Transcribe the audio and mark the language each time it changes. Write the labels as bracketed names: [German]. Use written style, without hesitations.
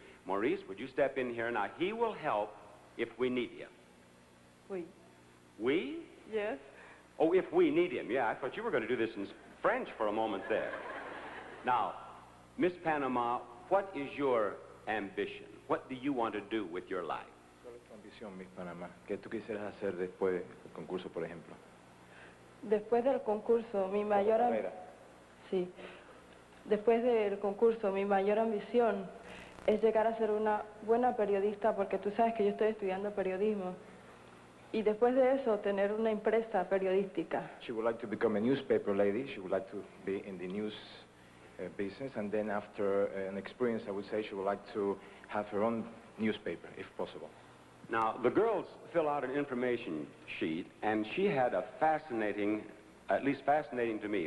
[English] Maurice, would you step in here? Now, he will help if we need him. [French] Oui. [English] We? Yes. Oh, if we need him. Yeah, I thought you were going to do this in French for a moment there. Now, Miss Panama, what is your ambition? What do you want to do with your life? [Spanish] ¿Cuál es tu ambición, Miss Panamá? ¿Qué tú quisieras hacer después del concurso, por ejemplo? Después del concurso, mi mayor sí. Después del concurso, mi mayor ambición es llegar a ser una buena periodista, porque tú sabes que yo estoy estudiando periodismo. Y después de eso, tener una empresa periodística. [English] She would like to become a newspaper lady. She would like to be in the news business, and then after an experience, I would say she would like to have her own newspaper, if possible. Now, the girls fill out an information sheet, and she had a fascinating, at least fascinating to me.